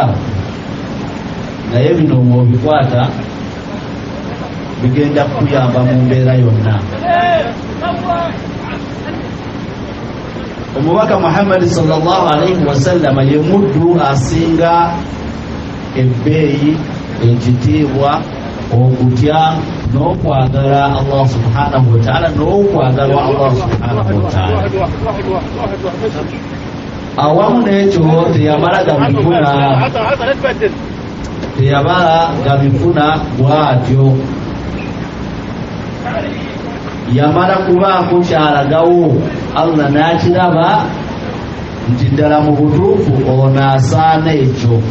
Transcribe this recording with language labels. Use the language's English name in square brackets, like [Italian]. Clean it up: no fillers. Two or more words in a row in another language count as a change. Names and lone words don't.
[Ganda] Naye bino bw'obikwata bigenda kuyamba mu mbeera yonna. Omubaka Muhammad [Arabic] صلى الله عليه وسلم [Ganda] ye muddu asinga ebbeeyi, ekitiibwa, okutya n'okwagala Allah [Arabic] سبحانه وتعالى, [Ganda] n'okwagalwa Allah [Arabic] سبحانه وتعالى. [Ganda] Awamu n'ekyo teyamala gabifuna bw'atyo, yamala kubaako kyalagawo Allah n'akiraba nti ddala mu butuufu ono asaana ekyo,